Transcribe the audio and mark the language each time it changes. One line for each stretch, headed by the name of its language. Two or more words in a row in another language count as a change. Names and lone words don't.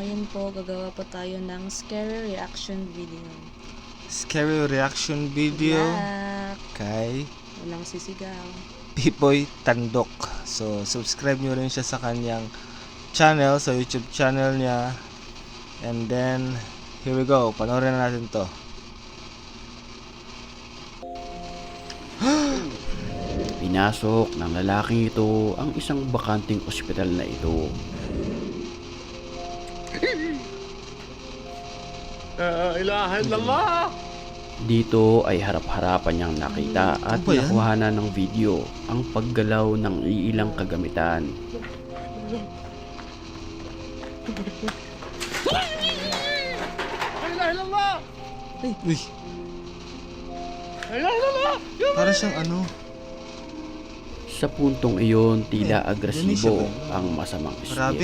Filipino: po, gagawa po tayo ng
English: scary reaction video. Scary reaction video Yak!
Filipino: kay Walang sisigaw. Pipoy Tandok. So, subscribe nyo rin siya sa kanyang channel, sa YouTube channel niya.
English: And then, here we go.
Filipino: Panoorin na natin to. Pinasok ng lalaking ito ang isang bakanting ospital na ito.
Arabic: إله إلا الله.
Filipino: Dito ay harap-harapan niyang nakita at Ano ba yan? nakuhanan ng video ang paggalaw ng iilang kagamitan.
Arabic: إله إلا الله. Uy, إله إلا الله.
Filipino: para siyang ano. Sa puntong iyon, tila Eh, agresibo Indonesia ba? ang masamang Arabic